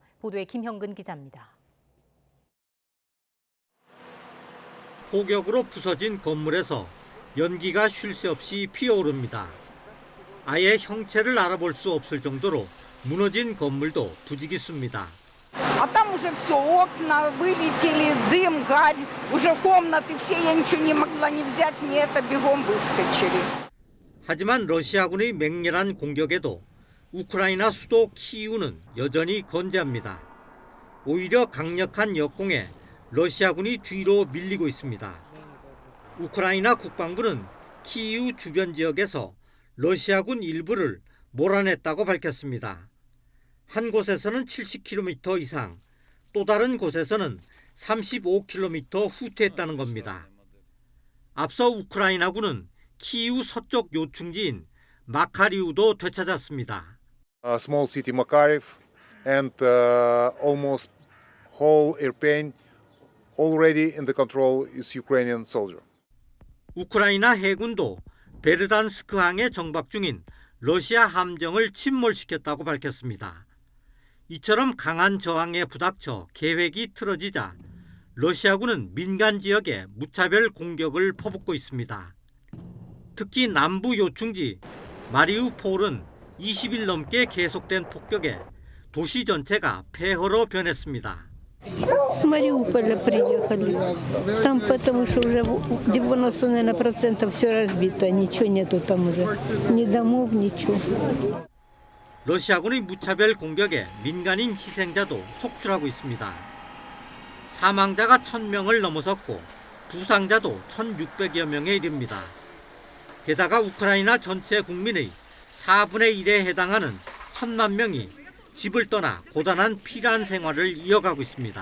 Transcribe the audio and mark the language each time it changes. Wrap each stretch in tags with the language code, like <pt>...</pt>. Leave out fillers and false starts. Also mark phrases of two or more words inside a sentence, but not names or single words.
<ko>보도에 김형근 기자입니다. 폭격으로 부서진 건물에서 연기가 쉴 새 없이 피어오릅니다. 아예 형체를 알아볼 수 없을 정도로 무너진 건물도 부지기수입니다.</ko> <ru>А там уже все, окна вылетели, дым, гарь, уже комнаты все, я ничего не могла ни взять, ни это, бегом выскочили.</ru> <ko>하지만 러시아군의 맹렬한 공격에도 우크라이나 수도 키이우는 여전히 건재합니다. 오히려 강력한 역공에 러시아군이 뒤로 밀리고 있습니다. 우크라이나 국방부는 키이우 주변 지역에서 러시아군 일부를 몰아냈다고 밝혔습니다. 한 곳에서는 70km 이상, 또 다른 곳에서는 35km 후퇴했다는 겁니다. 앞서 우크라이나군은 키이우 서쪽 요충지인 마카리우도 되찾았습니다.</ko> <en>Small city Makariv and almost whole Irpin already in the control is Ukrainian soldier.</en> <ko>우크라이나 해군도 베르단스크항에 정박 중인 러시아 함정을 침몰시켰다고 밝혔습니다. 이처럼 강한 저항에 부닥쳐 계획이 틀어지자 러시아군은 민간 지역에 무차별 공격을 퍼붓고 있습니다. 특히 남부 요충지 마리우폴은 20일 넘게 계속된 폭격에 도시 전체가 폐허로 변했습니다.</ko> <ru>С Мариуполя приехали. Там потому что уже 90% все разбито, ничего нету там уже. Ни домов, ничего.</ru> <ko>러시아군의 무차별 공격에 민간인 희생자도 속출하고 있습니다. 사망자가 1000명을 넘어섰고 부상자도 1600여 명에 이릅니다. 게다가 우크라이나 전체 국민의 4분의 1에 해당하는 1000만 명이 집을 떠나 고단한 피란 생활을 이어가고 있습니다.</ko>